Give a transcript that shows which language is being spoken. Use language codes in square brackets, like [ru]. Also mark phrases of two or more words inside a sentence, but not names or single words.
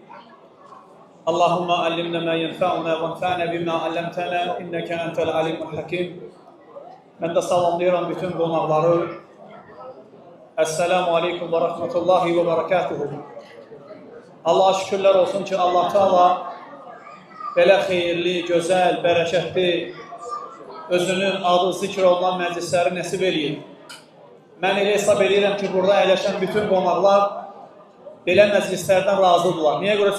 [ar] اللهم علمنا ما ينفعنا وانفعنا بما علمتنا إنك أنت العليم الحكيم. [az] Ben de salamlayıram bütün qonaqları. [ar] السلام عليكم ورحمة الله وبركاته. [az] Allah'a şükürler olsun ki Allah Teala belə xeyirli, gözəl, bərəkətli, özünün adı zikr olunan məclisləri nəsib eləyir. Mən elə hesab edirəm ki, burada əyləşən bütün qonaqlar belə məclislərdən razıdırlar. Niyə görə?